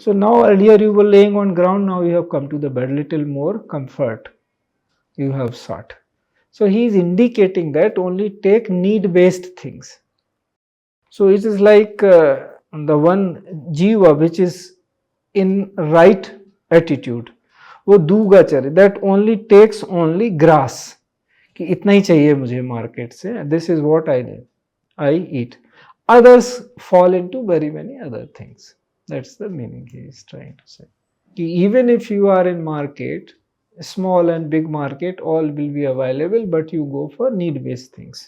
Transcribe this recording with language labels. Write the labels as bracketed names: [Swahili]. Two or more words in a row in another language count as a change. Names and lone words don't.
[English] So now earlier you were laying on ground, now you have come to the bed, little more comfort you have sought. So he is indicating that only take need-based things. So it is like the one jiva which is in right attitude. [Hindi] वो दूगा चरे, [English] that only takes only grass. [Hindi] कि इतना ही चाहिए मुझे मार्केट से. [English] This is what I eat. Others fall into very many other things. That's the meaning he is trying to say. Even if you are in market, small and big market, all will be available, but you go for need-based things.